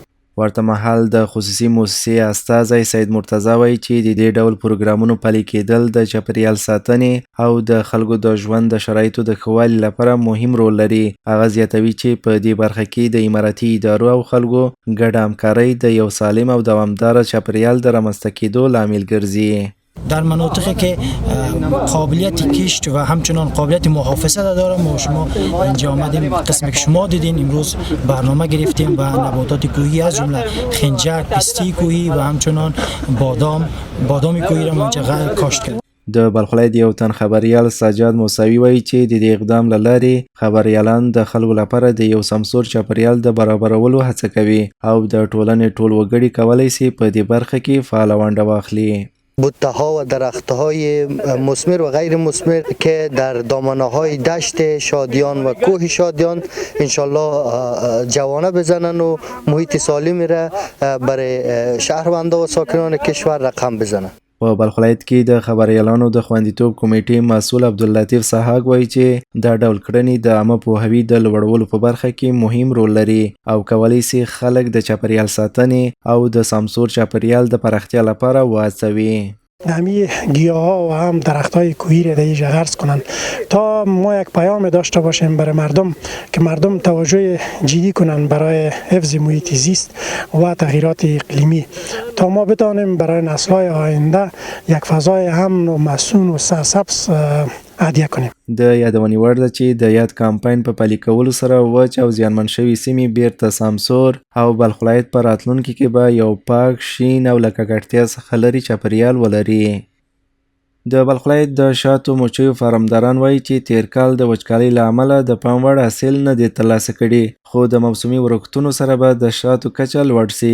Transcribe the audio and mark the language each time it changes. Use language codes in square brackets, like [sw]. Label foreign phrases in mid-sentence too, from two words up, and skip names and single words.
[ps] ورته مهال د خصوصي موسسې استازی سید مرتضی وایي چې د دې ډول پروګرامونو پلي کېدل د چاپیریال ساتنې او د خلکو د ژوند د شرایطو د ښه والي لپاره مهم رول لري. هغه زیاتوي چې په دې برخه کې د اماراتي ادارو او خلکو ګډه همکارۍ د یو سالم او دوامدار چاپیریال د رامنځته کېدو لامل ګرځي. [fa] در مناطقی که قابلیت کشت و همچنان قابلیت محافظت داره ما شما اینجا آمدیم قسمی که شما دیدین امروز برنامه گرفتیم و نباتات کوهی از جمله خنجر، پستی کوهی و همچنان بادام کوهی را اینجا کاشت کرد. [ps] د بلخ ولایت یو تن خبریال سجاد موسوي وایي چې د دې اقدام له لارې خبریالان د خلکو لپاره د یو سمسور چاپیریال د برابرولو هڅه کوي او د ټولنې ټول وګړي کولی شي په دې برخه کې فعاله ونډه واخلي. [fa] بوته ها و درخت های مثمر و غیر مثمر که در دامنه های دشت شادیان و کوه شادیان انشالله جوانه بزنن و محیط سالمی را برای شهروندان و ساکنان کشور رقم بزنن. [ps] په بلخ ولایت کې د خبریالانو د خوندیتوب کمیټې مسؤل عبداللطیف سحاق وایي چې دا ډول کړنې د عامه پوهاوي د لوړولو په برخه کې مهم رول لري او کولی شي خلک د چاپیریال ساتنې او د سمسور چاپیریال د پراختیا لپاره وهڅوي. [fa] همی گیاه ها و هم درخت های کوهی را در اینجا غرس کنند تا ما یک پیام داشته باشیم برای مردم که مردم توجه جدی کنند برای حفظ محیط زیست و تغییرات اقلیمی تا ما بتوانیم برای نسل‌های آینده یک فضای امن و مسئول و سرسبز عادیه کنیم. [ps] د یادونې وړ ده چې د یاد کمپاین په پلي کولو سره وچ او زیانمن شوي سیمې بیرته سمسور او بلخ ولایت په راتلونکي کې به یو پاک شین او له ککړتیا څخه لرې چاپیریال ولري. د بلخ ولایت د شاتو مچیو فارمداران وایي چې تیر کال د وچکالۍ له امله د پام وړ حاصل نه دی ترلاسه کړي خو د موسمي ورښتونو سره به د شاتو کچه لوړ سي.